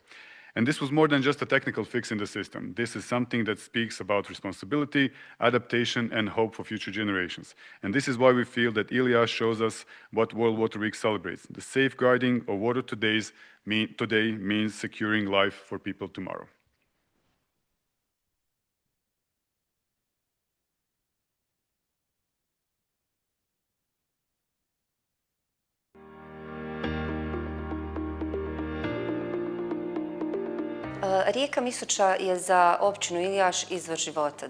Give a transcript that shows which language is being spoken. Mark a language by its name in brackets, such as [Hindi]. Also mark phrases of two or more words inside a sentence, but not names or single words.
[English] And this was more than just a technical fix in the system. This is something that speaks about responsibility, adaptation, and hope for future generations. And this is why we feel that Ilijaš shows us what World Water Week celebrates. The safeguarding of water today means securing life for people tomorrow. [Bosnian] Rijeka Misoča je za općinu Ilijaš izvor života.